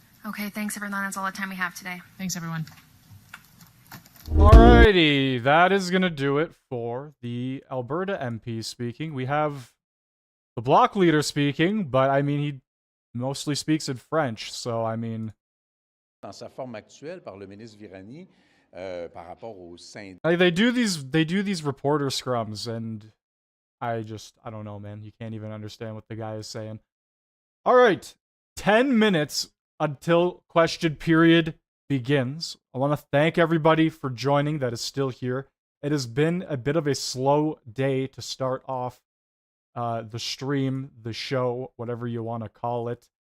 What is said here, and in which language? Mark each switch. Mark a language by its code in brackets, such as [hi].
[en] Okay, thanks everyone. That's all the time we have today. Thanks, everyone. Alrighty, that is going to do it for the Alberta MP speaking. We have the bloc leader speaking, but I mean, he mostly speaks in French, so I mean... [fr] Dans sa forme actuelle par le ministre Virani, par rapport au syndicat. [en] They do these reporter scrums, and I don't know, man. You can't even understand what the guy is saying. Alright, 10 minutes until question period begins. I want to thank everybody for joining that is still here. It has been a bit of a slow day to start off the stream, the show, whatever you want to call it.